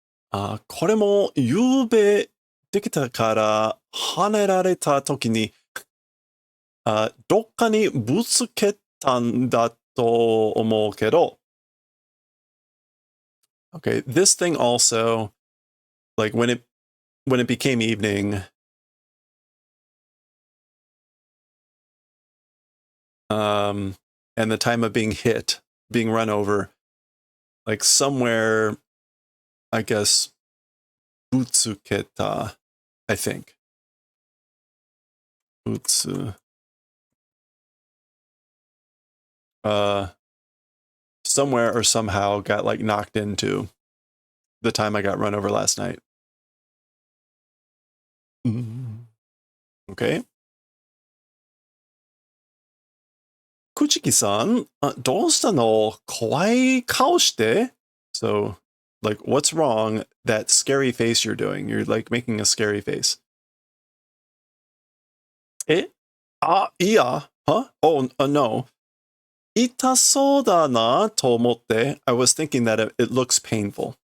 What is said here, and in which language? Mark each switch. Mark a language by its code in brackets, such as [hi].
[ja] これもゆうべできたから跳ねられた時に、どっかにぶつけたんだと思うけど. [en] Okay, this thing also, like when it became evening, and the time of being hit, being run over, like somewhere, I guess, [ja] butsuketa, [en] I think. Butsu. Somewhere or somehow got like knocked into the time I got run over last night. Okay. [ja] Kuchiki-san, どうしたの? 怖い顔して? [en] So, like, what's wrong? That scary face you're doing. You're like making a scary face. Eh? Iya? Huh? Oh, no. [ja] 痛そうだなと思って [en] I was thinking that it looks painful.